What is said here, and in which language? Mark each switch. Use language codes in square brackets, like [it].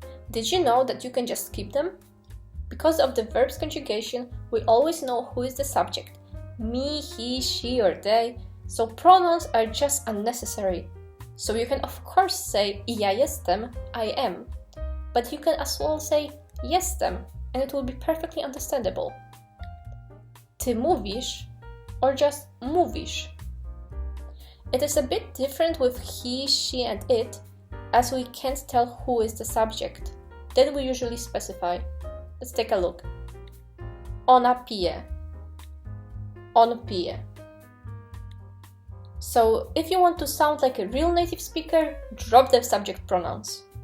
[en] Did you know that you can just skip them? Because of the verb's conjugation, we always know who is the subject. Me, he, she, or they. So pronouns are just unnecessary. So you can of course say [pl] ja jestem, [en] I am. But you can as well say [pl] jestem, [en] and it will be perfectly understandable. [pl] Ty mówisz, [en] or just [pl] mówisz. [en] It is a bit different with he, she, and it, as we can't tell who is the subject. Then we usually specify. Let's take a look. [pl] Ona pije. On pije. [en] So, if you want to sound like a real native speaker, drop the subject pronouns.